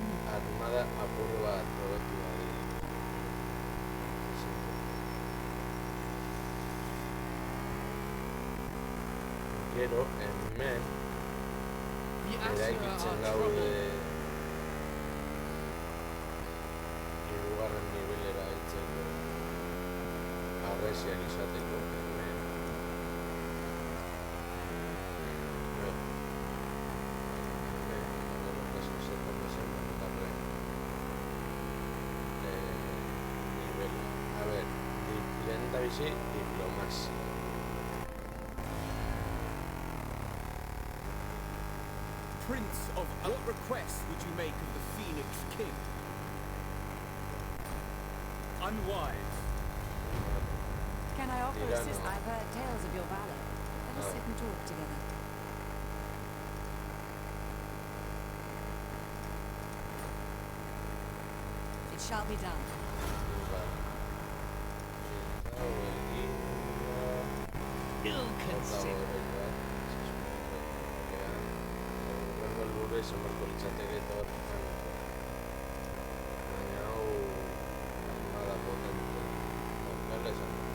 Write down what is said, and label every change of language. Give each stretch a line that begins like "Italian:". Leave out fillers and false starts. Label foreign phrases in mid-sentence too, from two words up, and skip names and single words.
Basque: Armada apur bat hobetu da. Gero, hemen eraikitzen gaude hirugarren nivelera heltzeko harresiak izateko hemen.
Spanish: A ver,
Basque: lehendabizi diplomazia.
English: Prince of what request would you make of the Phoenix King? Unwise. Can I offer assist? I've heard tales of your valor. Let us sit and talk together. It shall be done. Ill considered.
Basque: Esan barko litzateke eta horretan baina hau armada potente daukala esan